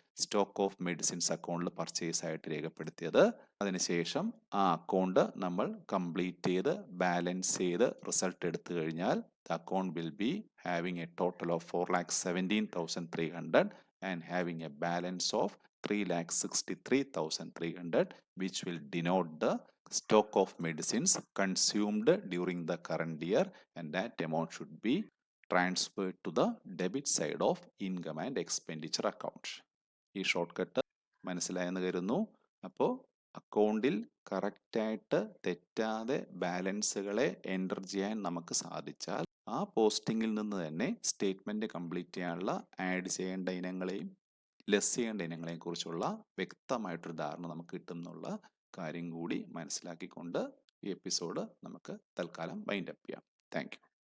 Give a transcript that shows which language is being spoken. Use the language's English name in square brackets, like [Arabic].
[Malayalam] Stock of medicines അക്കൗണ്ടിൽ purchase ആയിട്ട് രേഖപ്പെടുത്തിയത്. അതിനുശേഷം ആ അക്കൗണ്ട് നമ്മൾ കംപ്ലീറ്റ് ചെയ്ത് ബാലൻസ് ചെയ്ത് റിസൾട്ട് എടുത്തു കഴിഞ്ഞാൽ [English] The account will be having a total of 4,17,300 and having a balance of 3,63,300, which will denote the stock of medicines consumed during the current year, and that amount should be transferred to the debit side of income and expenditure account. [Malayalam] ഈ short cut മനസ്സിലായെന്ന് കരുതുന്നു. അപ്പോൾ അക്കൗണ്ടിൽ കറക്റ്റായിട്ട് തെറ്റാതെ ബാലൻസുകളെ enter ചെയ്യാൻ നമുക്ക് സാധിച്ചാൽ ആ പോസ്റ്റിങ്ങിൽ നിന്ന് തന്നെ സ്റ്റേറ്റ്മെൻറ്റ് കംപ്ലീറ്റ് ചെയ്യാനുള്ള ആഡ് ചെയ്യേണ്ട ഇനങ്ങളെയും ലെസ് ചെയ്യേണ്ട ഇനങ്ങളെയും കുറിച്ചുള്ള വ്യക്തമായിട്ടൊരു ധാരണ നമുക്ക് കിട്ടും എന്നുള്ള കാര്യം കൂടി മനസ്സിലാക്കിക്കൊണ്ട് ഈ എപ്പിസോഡ് നമുക്ക് തൽക്കാലം വൈൻഡ് അപ്പ് ചെയ്യാം. [English] Thank you.